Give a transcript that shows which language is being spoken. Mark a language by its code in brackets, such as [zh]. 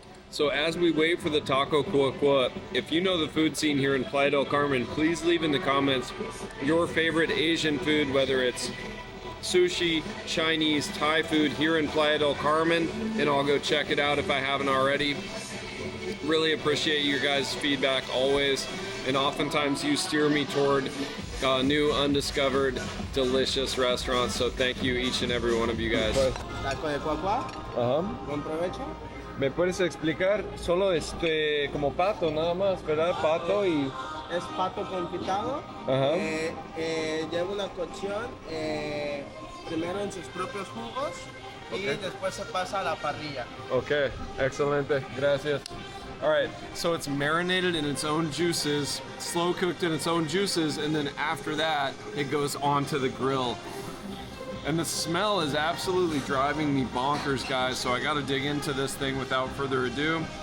[en] So as we wait for the taco cuacua, if you know the food scene here in Playa del Carmen, please leave in the comments your favorite Asian food, whether it's sushi, Chinese, Thai food here in Playa del Carmen, and I'll go check it out if I haven't already. Really appreciate your guys' feedback always, and oftentimes you steer me toward new, undiscovered, delicious restaurants, so thank you each and every one of you guys. [es] Taco de cuacua. Buen provecho. ¿Me puedes explicar? Solo como pato nada más, ¿verdad? Pato y... Es pato confitado. Lleva una cocción primero en sus propios jugos y después se pasa a la parrilla. Okay, excelente, gracias. [en] All right, so it's marinated in its own juices, slow cooked in its own juices, and then after that, it goes onto the grill. And the smell is absolutely driving me bonkers, guys, so I gotta dig into this thing without further ado.